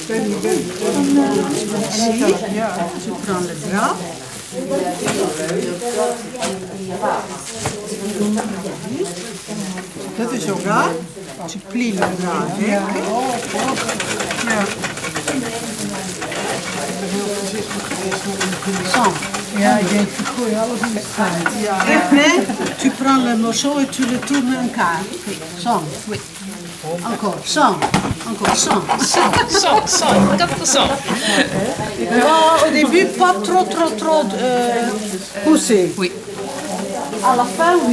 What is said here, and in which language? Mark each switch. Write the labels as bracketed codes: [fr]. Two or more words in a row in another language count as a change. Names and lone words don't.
[fr] Ici, je prends le drap. [nl] Dat is ook raar. [fr] Tu plies le drap avec. Sans. [nl] Ja, ik denk, ik gooi alles in de pijn. [fr] Et après, tu prends le morceau et tu le tournes en quart. Sans. Oui. Encore. Sans. Encore. Sans. Sans, 400. Au début, pas trop poussé. Oui. À la fin, oui.